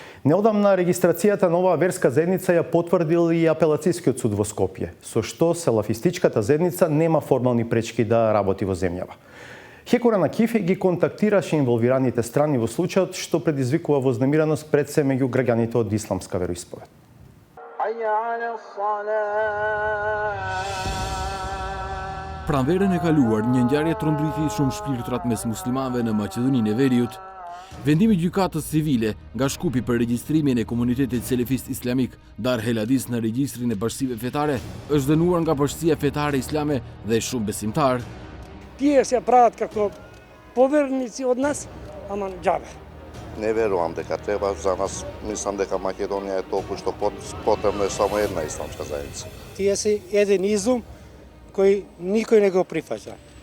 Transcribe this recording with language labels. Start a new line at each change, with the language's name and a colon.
Macedonian: Неодамна регистрацијата на оваа верска заедница ја потврдил и апелацијскиот суд во Скопје, со што селафистичката заедница нема формални пречки да работи во земјава. Хекура на Кифи ги контактираше инволвираните страни во случајот, што предизвикува вознемираност пред се меѓу граѓаните од исламска вероисповед.
Albanian: Pranverën e kaluar, një ngjarje trondriti shumë shpirtrat mes muslimanëve në Maqedoninë e Veriut. Vendimi i gjykatës civile nga Shkupi për regjistrimin e komunitetit selefist islamik Dar Heladis në regjistrin e bashkësive fetare është dënuar nga Bashkia Fetare Islame dhe shumë besimtar.
Macedonian: Тие се прават како поверници од нас, ама џабе. Не верувам дека треба, за нас мислам дека Македонија е толку што потребно е само една исламска заедница. Тие се еден изум кој никој не го прифаќа.